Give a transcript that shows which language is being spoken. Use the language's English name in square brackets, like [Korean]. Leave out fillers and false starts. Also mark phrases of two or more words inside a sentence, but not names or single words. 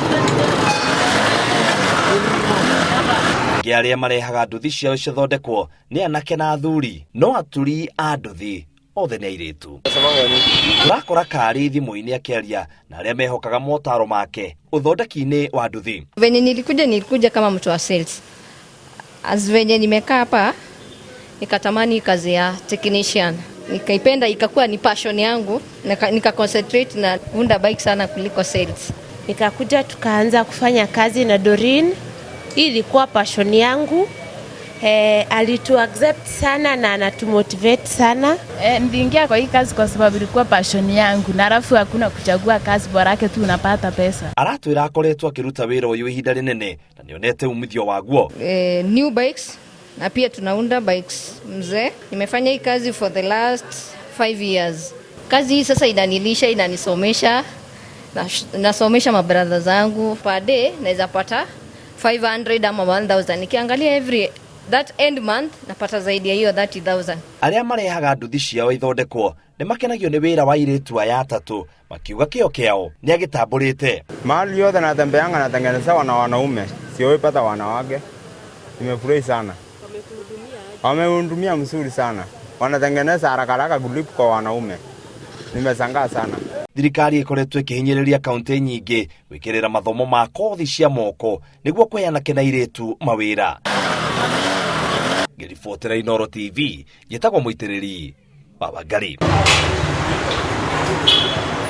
[Kikuyu] Arĩa marehaga nduthi ciao cithondekwo nĩ anake na athuri, no aturi a nduthi othe nĩ airĩtu. Turakora Kari thimũ-inĩ akĩaria na arĩa mehokaga motaro make uthondeki-inĩ wa nduthi. [Swahili] Venye nilikuja kama mtu wa sales. Venye nimekaa hapa nikatamani kazi ya technician. Nikaipenda, ikakuwa ni passion yangu, nika concentrate na kuunda bike sana kuliko sales. Nikakuja tukaanza kufanya kazi na Doreen. Hii ilikuwa passion yangu. Alitu accept sana na anatumotivate sana. Niliingia kwa hii kazi kwa sababu ilikuwa passion yangu, na alafu hakuna kuchagua kazi, bora yake tu unapata pesa. [Kikuyu] Aratwira akoretwo akiruta wĩra ũyũ ihinda rĩnene na nĩonete umithio waguo. [English] New bikes [Swahili] na pia tunaunda bikes mzee. Nimefanya hii kazi [English] for the last 5 years. [Swahili] Kazi hii sasa inanilisha, inanisomesha, nasomesha mabradha zangu. [English] Per day [Swahili] naweza pata 500 ama 1000. Nikiangalia [English] that end month [Swahili] napata zaidi ya hiyo 30,000. [Kikuyu] Arĩa marehaga nduthi ciao ithondekwo nĩ makenagio nĩ wĩra wa airĩtu aya atatũ, makiuga kĩo kĩao nĩ agĩtambũrĩte. [Swahili] Mahali yote natembeanga natengenezewa na wanaume, siopata wanawake. Nimefurahi sana. Wamehudumia mzuri sana. Wanatengeneza haraka haraka kuliko kwa wanaume. Nimeshangaa sana. [Kikuyu] Thirikari ikoretwo ikihinyĩrĩria kaunti nyingĩ gwĩkĩrĩra mathomo ma kothi cia moko nĩguo kũhe anake na airĩtu mawĩra. Ngĩribotera Inooro TV, njĩtagwo mũitĩrĩri wa Wangari.